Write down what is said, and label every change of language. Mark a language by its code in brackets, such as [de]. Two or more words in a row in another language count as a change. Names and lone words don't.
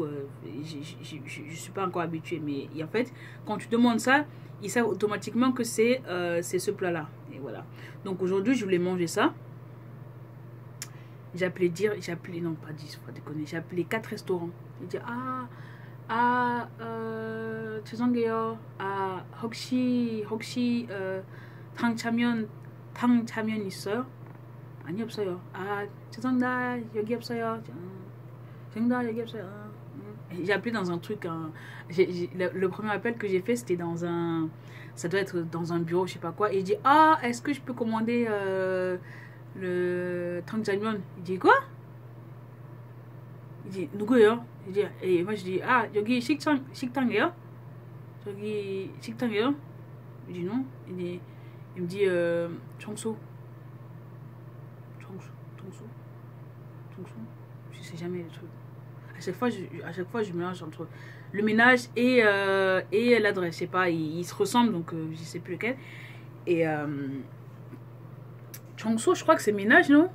[fr] Je suis pas encore habituée, mais en fait, quand tu demandes ça, ils savent automatiquement que c'est ce plat-là. Et voilà. Donc aujourd'hui, je voulais manger ça. J'ai appelé, non pas 10, faut pas déconner. J'ai appelé 4 restaurants. J'ai dit, [ko] 죄송해요. 혹시 탕차면 있어요? 아니 없어요. 죄송합니다. 여기 없어요. 죄송합니다. 여기 없어요. [fr] J'ai appelé dans un truc, le premier appel que j'ai fait, c'était dans un, ça doit être dans un bureau, je sais pas quoi. Et il dit, est-ce que je peux commander le tangchamyeon? Il dit, quoi? Il dit, 누구예요? Et moi je dis, [ko] 여기 식당이에요? 저기 식당이에요? [fr] Il dit non. Il me dit, 청소. Je sais jamais les trucs. À chaque fois, je mélange entre le ménage et l'adresse. Je sais pas, ils se ressemblent, donc je sais plus lequel. Et Chongsu, je crois que c'est ménage, non?